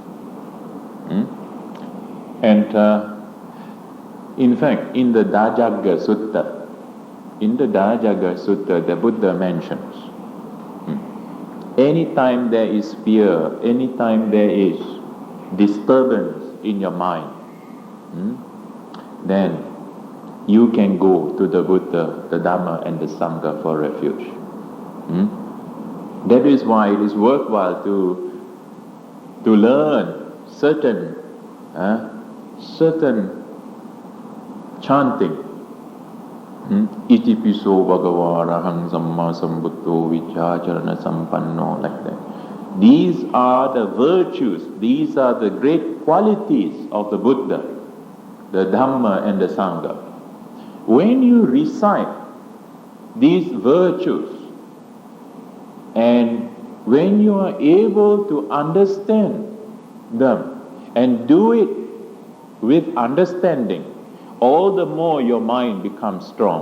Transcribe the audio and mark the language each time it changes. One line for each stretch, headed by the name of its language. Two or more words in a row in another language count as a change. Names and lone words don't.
English: And in fact, in the Dājagga Sutta, the Buddha mentions, anytime there is fear, anytime there is disturbance in your mind, then you can go to the Buddha, the Dhamma and the Sangha for refuge. That is why it is worthwhile to learn certain chanting.
Pali: Iti piso bhagava arahang samma sambuddho vichacharana sampanno,
English: like that. These are the virtues, these are the great qualities of the Buddha, the Dhamma and the Sangha. When you recite these virtues, and when you are able to understand them and do it with understanding, all the more your mind becomes strong.